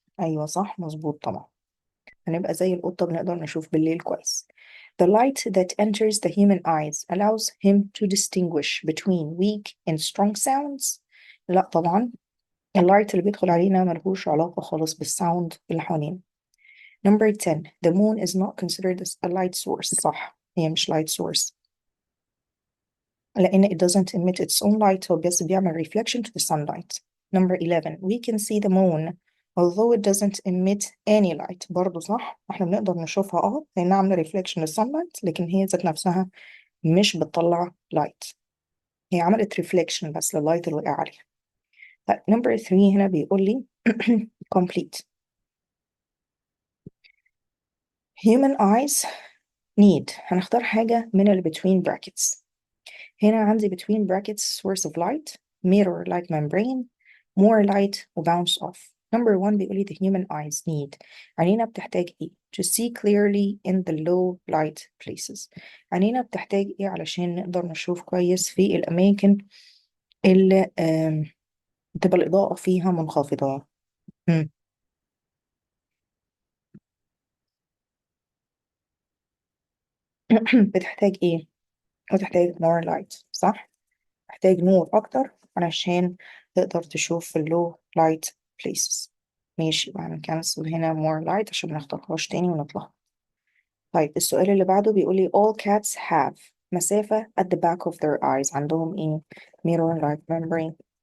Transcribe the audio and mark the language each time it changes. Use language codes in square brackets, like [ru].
[ar] أيوة صح، مظبوط طبعا. هنبقى زي القطة بنقدر نشوف بالليل كويس. [en] The light that enters the human eyes allows him to distinguish between weak and strong sounds. [ar] لا طبعا، اللايت اللي بيدخل علينا ملهوش علاقة خالص بالساوند اللي حوالينا. [en] Number 10 the moon is not considered as a light source. [ar] صح، هي مش [en] light source لأن it doesn't emit its own light، [ar] هو بس بيعمل [en] reflection to the sunlight. Number 11 we can see the moon although it doesn't emit any light. [ar] برضه صح، احنا بنقدر نشوفها لأنها عاملة reflection للsunlight، لكن هي ذات نفسها مش بتطلع light، هي عملت reflection بس لللايت اللي وقع عليها. طيب number 3 هنا بيقول لي complete. [en] Human eyes need، [ar] هنختار حاجة من اللي between brackets. هنا عندي [en] between brackets source of light, mirror like membrane, more light و bounce off. Number 1 [ar] بيقول لي [en] the human eyes need. [ar] عينينا بتحتاج ايه؟ [en] To see clearly in the low light places. [ar] عينينا بتحتاج ايه علشان نقدر نشوف كويس في الأماكن اللي تبقى الإضاءة فيها منخفضة. بتحتاج ايه؟ بتحتاج more light، صح؟ محتاج نور أكتر علشان تقدر تشوف في low light places. ماشي، يبقى هنكنسل هنا more light عشان منختارهاش تاني ونطلع. طيب السؤال اللي بعده بيقولي [en] all cats have [ar] مسافة [en] at the back of their eyes. [ar] عندهم ايه؟ mirror like membrane.